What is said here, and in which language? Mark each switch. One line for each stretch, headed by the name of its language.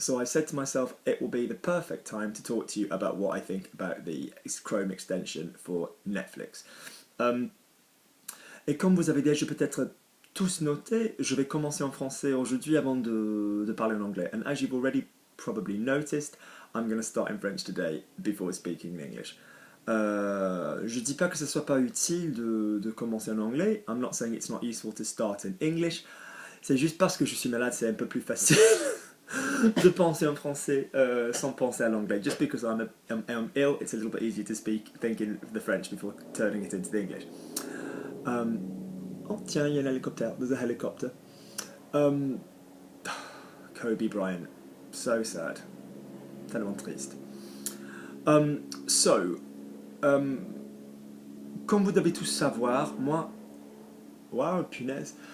English: So I said to myself, it will be the perfect time to talk to you about what I think about the Chrome extension for Netflix.
French: Um, et comme vous avez déjà peut-être tous noté, je vais commencer en français aujourd'hui avant de parler en anglais.
English: And as you've already probably noticed, I'm going to start in French today before speaking in English.
French: Je dis pas que ce soit pas utile de commencer en anglais.
English: I'm not saying it's not useful to start in English.
French: C'est juste parce que je suis malade, c'est un peu plus facile de penser en français sans penser à l'anglais.
English: Just because I'm ill, it's a little bit easier to speak thinking the French before turning it into the English.
French: Um, oh, tiens, il y a un hélicoptère.
English: There's a helicopter. Um, Kobe Bryant. So sad.
French: Tellement triste. So, comme vous devez tous savoir, moi... Waouh, punaise.